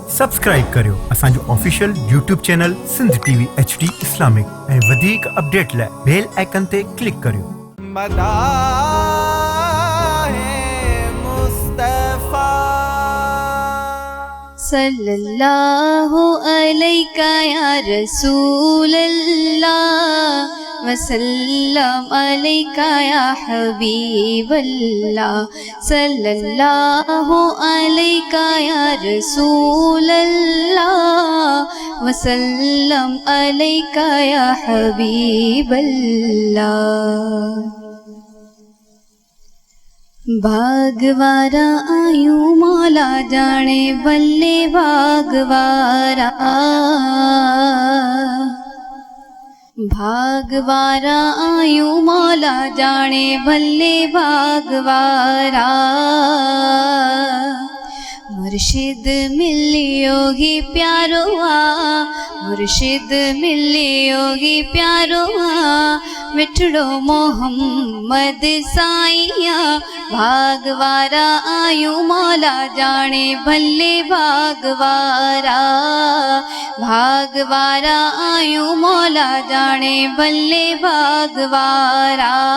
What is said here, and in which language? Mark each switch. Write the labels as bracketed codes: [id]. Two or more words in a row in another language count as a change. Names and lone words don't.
[sd] सब्सक्राइब करियो असांजो ऑफिशियल YouTube चैनल सिंध टीवी HD इस्लामिक ऐं वधीक अपडेट लाइ [en] bell icon [sd] ते क्लिक करियो। [ar] صلى الله عليك يا رسول الله وسلم عليك يا حبيب الله صلى الله عليك يا رسول الله وسلم عليك يا حبيب الله. [sd] भागवारा आयूं मौला जाने बल्ले भागवारा भागवारा आयूं मौला जाने बल्ले भागवारा मुर्शिद मिलियो ही प्यारो मुर्शिद मिलियो ही प्यारो मिठड़ो मोहम्मद साईया भागवारा आयूं मौला जाने भले भागवारा भागवारा आयूं मौला जाने भले भागवारा